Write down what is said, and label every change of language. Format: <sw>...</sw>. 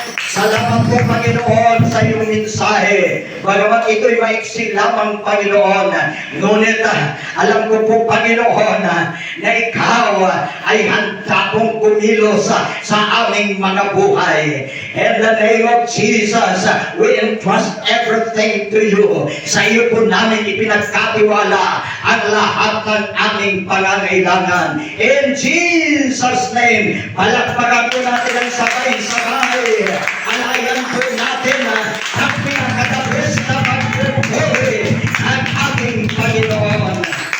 <tl>Salamat po, Panginoon, sa iyong mensahe. Bagamat ito'y maiksi lamang, Panginoon, ngunit alam ko po, Panginoon, na ikaw ay handa pong kumilos sa aming mga buhay.</tl> <en>In the name of Jesus, we entrust everything to you.</en> <tl>Sa iyo po namin ipinagkatiwala ang lahat ng aming pangangailangan.</tl> <en>In Jesus' name,</en> <tl>palakpakan po natin ang sabay-sabay. Alayan po natin ang pinakadabis na pagpupuri ng ating Panginoon.</tl>